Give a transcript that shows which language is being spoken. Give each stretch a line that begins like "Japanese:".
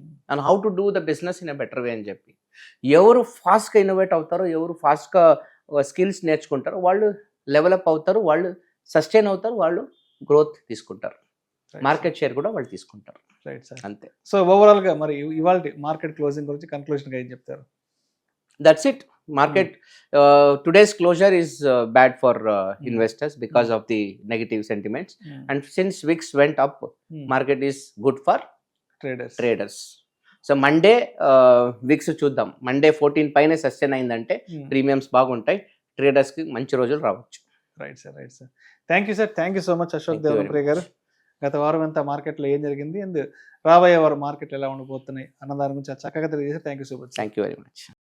English: and how to do the business in a better way
Telugu: అని చెప్పి. ఎవరు ఫాస్ట్గా ఇన్నోవేట్ అవుతారో, ఎవరు ఫాస్ట్గా స్కిల్స్ నేర్చుకుంటారో వాళ్ళు లెవెలప్ అవుతారు, వాళ్ళు సస్టైన్ అవుతారు, వాళ్ళు గ్రోత్ తీసుకుంటారు, మార్కెట్ షేర్ కూడా వాళ్ళు తీసుకుంటారు.
English: right sir,
Telugu: అంతే. సో ఓవరాల్గా మరి ఇవాళ మార్కెట్ క్లోజింగ్ గురించి కన్క్లూషన్గా ఏం చెప్తారు?
English: That's it. Market today's closure is bad for investors because of the negative sentiments. And since VIX went up, market is good for traders.
Telugu: So Monday VIX చూద్దాం. Monday 14 పైన sustain అయిందంటే premiums బాగుంటాయి, traders కి మంచి రోజులు రావచ్చు. Right sir. Thank you sir, thank you so much Ashok దేవరప్రియ గారు. గత వారం అంతా మార్కెట్లో ఏం జరిగింది, అండ్ రాబోయే వారం మార్కెట్లు ఎలా ఉండబోతున్నాయి అన్న దాని గురించి చక్కగా తెలియజేశారు. Thank you so much. Thank you very much.